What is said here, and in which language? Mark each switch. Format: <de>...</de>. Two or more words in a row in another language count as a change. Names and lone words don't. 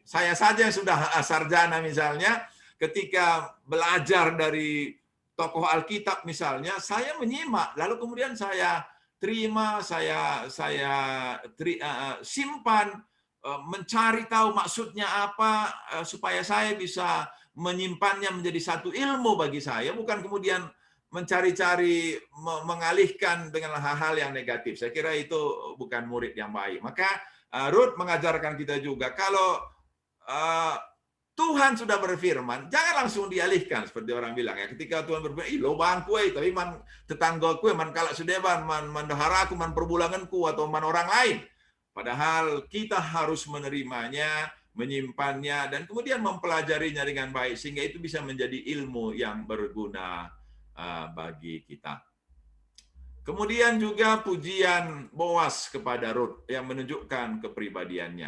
<id>Saya saja yang sudah sarjana misalnya, ketika belajar dari tokoh Alkitab misalnya, saya menyimak, lalu kemudian saya terima, saya simpan mencari tahu maksudnya apa, supaya saya bisa menyimpannya menjadi satu ilmu bagi saya, bukan kemudian mencari-cari mengalihkan dengan hal-hal yang negatif. Saya kira itu bukan murid yang baik. Maka Ruth mengajarkan kita juga, kalau Tuhan sudah berfirman, jangan langsung dialihkan seperti orang bilang ya. Ketika Tuhan berfirman,</id> <btx>lo bangku</btx> <id>tapi</id> <btx>man tetanggaku man kalak sudeban, man daharaku, man perbulanganku</btx> <id>atau man orang lain. Padahal kita harus menerimanya, menyimpannya, dan kemudian mempelajarinya dengan baik sehingga itu bisa menjadi ilmu yang berguna bagi kita. Kemudian juga pujian Boas kepada Ruth yang menunjukkan kepribadiannya.</id>